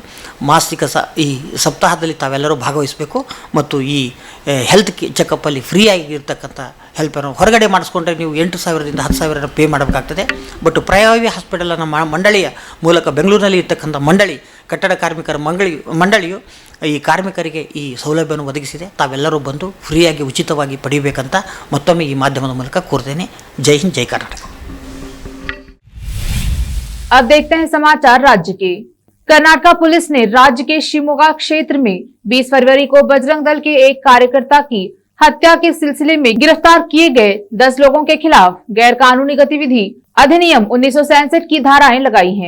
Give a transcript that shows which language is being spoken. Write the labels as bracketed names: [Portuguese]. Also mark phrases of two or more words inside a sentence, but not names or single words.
[Kannada] ಈ ಸಪ್ತಾಹದಲ್ಲಿ ತಾವೆಲ್ಲರೂ ಭಾಗವಹಿಸಬೇಕು ಮತ್ತು ಈ ಹೆಲ್ತ್ ಚೆಕಪ್ಪಲ್ಲಿ ಫ್ರೀಯಾಗಿರ್ತಕ್ಕಂಥ ಹೆಲ್ಪನ್ನು ಹೊರಗಡೆ ಮಾಡಿಸ್ಕೊಂಡ್ರೆ ನೀವು 8,000ರಿಂದ 10,000 ಪೇ ಮಾಡಬೇಕಾಗ್ತದೆ। [English] but private [Kannada] ಹಾಸ್ಪಿಟಲನ್ನು ಮಂಡಳಿಯ ಮೂಲಕ ಬೆಂಗಳೂರಿನಲ್ಲಿ ಇರ್ತಕ್ಕಂಥ ಮಂಡಳಿ ಕಟ್ಟಡ ಕಾರ್ಮಿಕರ ಮಂಡಳಿಯು ಈ ಕಾರ್ಮಿಕರಿಗೆ ಈ ಸೌಲಭ್ಯವನ್ನು ಒದಗಿಸಿದೆ. ತಾವೆಲ್ಲರೂ ಬಂದು ಫ್ರೀಯಾಗಿ ಉಚಿತವಾಗಿ ಪಡೆಯಬೇಕಂತ ಮತ್ತೊಮ್ಮೆ ಈ ಮಾಧ್ಯಮದ ಮೂಲಕ ಕೋರ್ತೇನೆ. ಜೈ ಹಿಂದ್, ಜೈ ಕರ್ನಾಟಕ. [Hindi] अब देखते हैं समाचार राज्य के। कर्नाटक पुलिस ने राज्य के शिमोगा क्षेत्र में 20 फरवरी को बजरंग दल के एक कार्यकर्ता की हत्या के सिलसिले में गिरफ्तार किए गए 10 लोगों के खिलाफ गैर कानूनी गतिविधि अधिनियम 1967 की धाराएं लगाई हैं।